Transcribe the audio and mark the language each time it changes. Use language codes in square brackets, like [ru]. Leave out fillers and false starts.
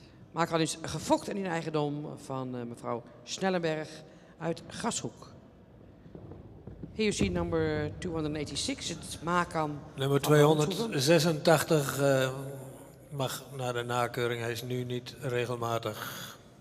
[nl] Makan is gefokt en in eigendom van mevrouw Snellenberg uit Gashoek. [en] Here you see number 286, it's Makan. [nl] Nummer van Manshoeven. 286 mag naar de nakeuring. Hij is nu niet regelmatig.